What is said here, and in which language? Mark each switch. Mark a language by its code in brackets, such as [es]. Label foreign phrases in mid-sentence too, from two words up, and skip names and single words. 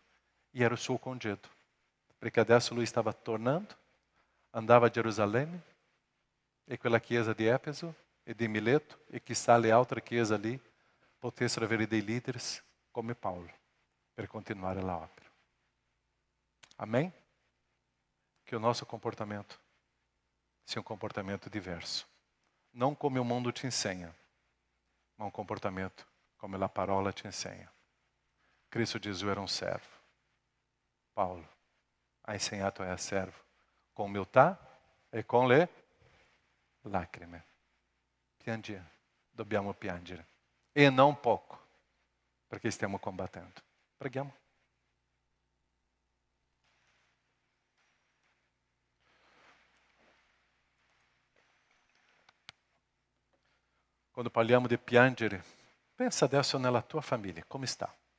[it] E era o suo congedo, perché adesso lui stava tornando, andava a Gerusalemme, e quella chiesa di Efeso e di Mileto, e chissà le altre chiese lì, potessero avere dei leader come Paulo, per continuare la opera. [pt] Amém? Que o nosso comportamento sia um comportamento diverso. Não como o mundo te ensina, mas um comportamento como a parola te ensina. Cristo Jesus era um servo. [it] Paulo ha insegnato a servo [pt] com humildade e com [it] le lacrime. Piangere, dobbiamo piangere. [pt] E não pouco, [it] perché stiamo combattendo. Preghiamo. Quando parliamo di piangere, pensa adesso nella tua famiglia, come sta?